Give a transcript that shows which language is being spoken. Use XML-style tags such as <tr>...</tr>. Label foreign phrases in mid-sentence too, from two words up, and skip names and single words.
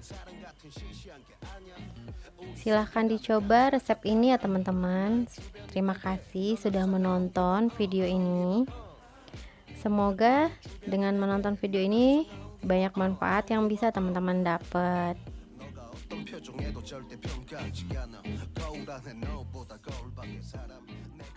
<id>Silahkan dicoba resep ini ya teman-teman. Terima kasih sudah menonton video ini. Semoga dengan menonton video ini banyak manfaat yang bisa teman-teman dapat.</id> <ko>표정에도 절대 평가하지 않아 거울 안에 너보다 거울 밖에 사람</ko>